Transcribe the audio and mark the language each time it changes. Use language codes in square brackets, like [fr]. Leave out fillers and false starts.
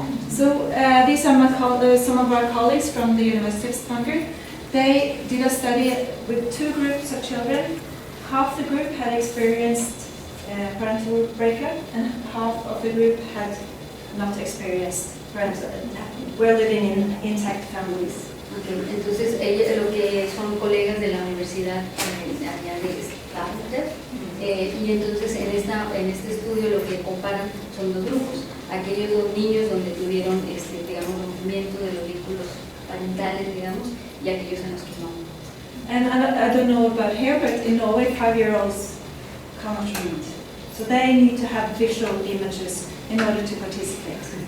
[en] So these are some of our colleagues from the University of Stavanger. They did a study with 2 groups of children. Half the group had experienced parental breakup and half of the group had not experienced parental, were living in intact families. Okay. [es] Entonces, lo que son colegas de la universidad allá de Stavanger, y entonces en este estudio lo que comparan son 2 grupos, aquellos 2 niños donde tuvieron, digamos, rompimiento de los vínculos parentales, digamos, y aquellos en los que no. [en] And I don't know about here, but in Norway, 5-year-olds cannot read. So they need to have visual images in order to participate.